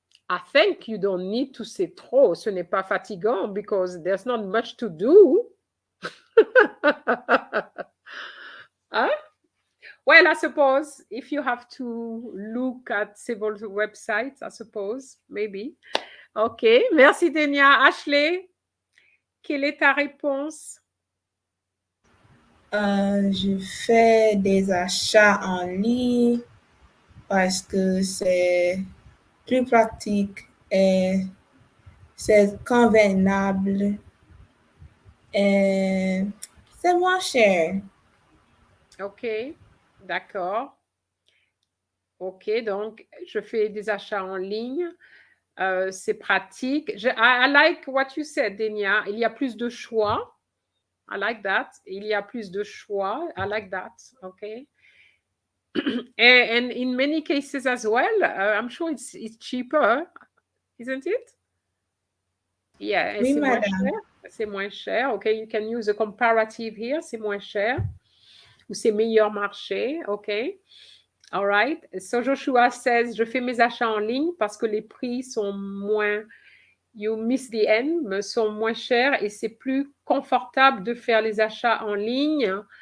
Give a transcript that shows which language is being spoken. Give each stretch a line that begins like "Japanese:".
English: I think you don't need to say trop.
French: Ce n'est pas fatigant
English: because there's not much to do. Huh? Well, I suppose if you have to look at several websites, I suppose, maybe.
French: OK. Merci, Denia. Ashley, quelle est ta réponse? Je fais des achats en ligne parce que c'est plus pratique et c'est convenable et c'est moins cher. OK. D'accord. OK. Donc, je fais des achats en ligne. C'est pratique.
English: I like what you said, Denia.
French: Il y a plus de choix.
English: I like that.
French: Il y a plus de choix. I like that. Okay.
English: And in many cases as well, I'm sure it's cheaper, isn't it? Yeah,
French: Oui, c'est moins madame. cher. C'est moins cher.
English: Okay, you can use a comparative here.
French: C'est moins cher. Ou c'est meilleur marché. Okay.
English: All right. So Joshua says,
French: je fais mes achats en ligne parce que les prix sont moins,
English: you miss the end,
French: me sont moins chers et c'est plus confortable de faire les achats en ligne.